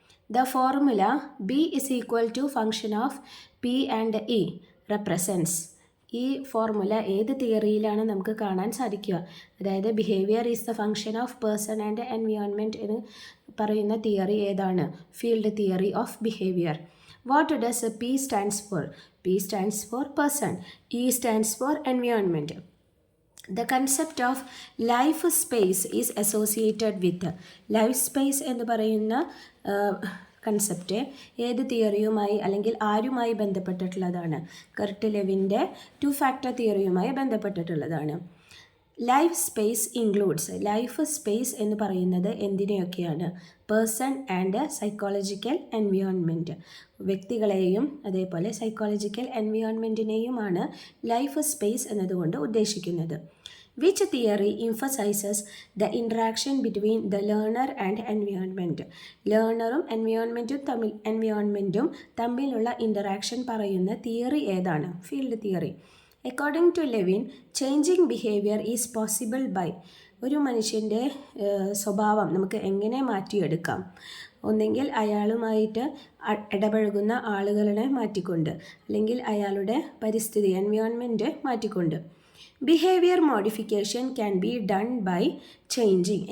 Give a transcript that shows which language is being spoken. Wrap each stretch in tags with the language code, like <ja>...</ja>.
<en>The formula B is equal to function of P and E represents.</en> <ml>ഈ formula ഏത് തിയറിയിലാണ് നമുക്ക് കാണാൻ സാധിക്കുക? അതായത്</ml> <en>behaviour is the function of person and environment</en> <ml>എന്ന് പറയുന്ന തിയറി ഏതാണ്?</ml> <en>Field theory of behaviour. What does P stands for? P stands for person. E stands for environment. The concept of life space is associated with.</en> <ml>Life space എന്ന് പറയുന്ന concept ഏത് തിയറിയുമായി അല്ലെങ്കിൽ ആരുമായി ബന്ധപ്പെട്ടിട്ടുള്ളതാണ്? Kurt ലെവിൻ്റെ two factor തിയറിയുമായി ബന്ധപ്പെട്ടിട്ടുള്ളതാണ്.</ml> <en>Life space includes.</en> <ml>Life space എന്ന് പറയുന്നത് എന്തിനെയൊക്കെയാണ്? Person and psychological environment. വ്യക്തികളെയും അതേപോലെ psychological എൻവയോൺമെൻറ്റിനെയുമാണ് life space എന്നതുകൊണ്ട് ഉദ്ദേശിക്കുന്നത്.</ml> <en>Which theory emphasizes the interaction between the learner and environment?</en> <ml>ലേണറും എൻവയോൺമെൻറ്റും തമ്മിലുള്ള ഇൻ്ററാക്ഷൻ പറയുന്ന തിയറി ഏതാണ്?</ml> <en>Field theory. According to Levin, changing behavior is possible by.</en> <ml>ഒരു മനുഷ്യൻ്റെ സ്വഭാവം നമുക്ക് എങ്ങനെ മാറ്റിയെടുക്കാം? ഒന്നെങ്കിൽ അയാളുമായിട്ട് ഇടപഴകുന്ന ആളുകളെ മാറ്റിക്കൊണ്ട്, അല്ലെങ്കിൽ അയാളുടെ പരിസ്ഥിതി എൻവയോൺമെൻറ്റ് മാറ്റിക്കൊണ്ട്.</ml> <en>Behaviour modification can be done by changing.</en>